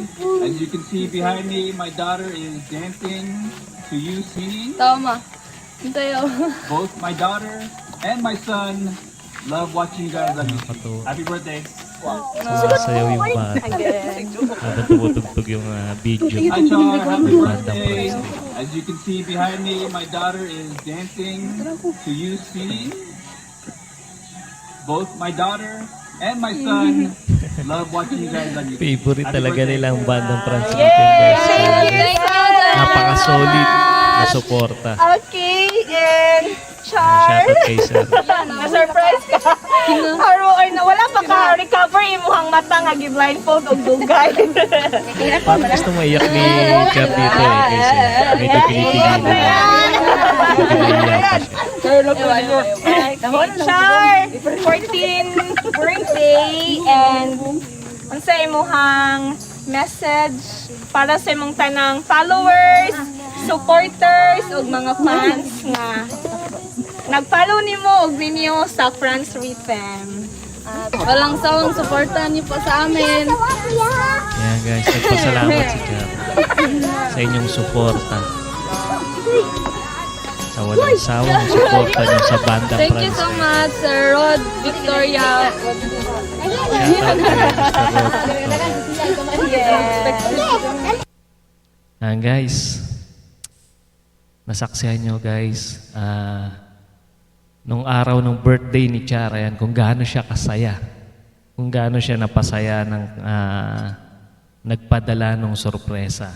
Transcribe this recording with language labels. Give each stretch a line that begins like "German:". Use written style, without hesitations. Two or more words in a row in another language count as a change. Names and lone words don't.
English: As you can see behind me, my daughter is dancing to you singing.
Cebuano: Tama. Hintayo.
English: Both my daughter and my son love watching you guys on YouTube.
Filipino: Nakakatuwa.
English: Happy birthday!
Filipino: Sumasayaw yung bata. Habang tumutugtog yung video.
English: Hi Char, happy
Filipino: Bandang
English: birthday! Prince. As you can see behind me, my daughter is dancing to you singing. Both my daughter and my son love watching you guys on YouTube. Favorite Happy
Filipino: talaga
English: birthday.
Filipino: nilang bandang Francis guys. Napaka-solid na suporta.
English: Okay, and Char.
Filipino: Shoutout kay Sir. Na-surprise ka.
Cebuano: Haro or na wala pa ka recover imuhang mata nga gi-blindfold og dugay.
Filipino: Parang gusto mo iyak ni Char dito eh. Kasi medyo pinipigilan. Pinaiyak siya.
Cebuano: Char, 14 birthday and unsa imuhang message para sa imong tanang followers, supporters ug mga fans nga nag-follow nimo og ninyo sa France Rhythm.
Filipino: Walang sawang suporta niyo pa sa amin. Ayan guys, nagpasalamat si Char sa inyong suporta. Sa walang sawang suporta niyo sa bandang
English: Thank you Francis. so much, Sir Rod, Victoria.
Filipino: Shoutout kay Mr. Rod. Ayan guys, nasaksihan nyo guys, nung araw ng birthday ni Char, ayan, kung gaano siya kasaya, kung gaano siya napasaya ng nagpadala ng sorpresa.